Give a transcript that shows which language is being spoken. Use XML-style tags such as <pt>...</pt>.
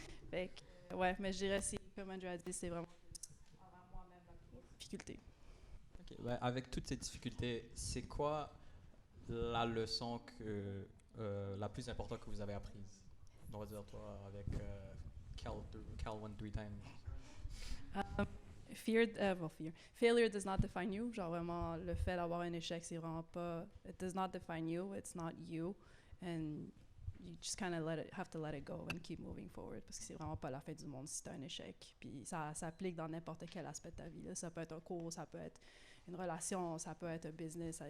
<fr>Fait que, ouais, mais je dirais, comme Andrew a dit, c'est vraiment envers moi-même la plus grosse difficulté. Ok, ben, avec toutes ces difficultés, c'est quoi la leçon la plus importante que vous avez apprise? On va dire toi avec Cal 1 3 times.</fr> <en>Failure does not define you.</en> <fr>Genre vraiment, le fait d'avoir un échec, c'est vraiment pas.</fr> <en>It does not define you. It's not you, and you just kind of have to let it go and keep moving forward,</en> <fr>parce que c'est vraiment pas la fin du monde si t'as un échec. Puis ça s'applique dans n'importe quel aspect de ta vie. Là. Ça peut être un cours, ça peut être une relation, ça peut être un business.</fr>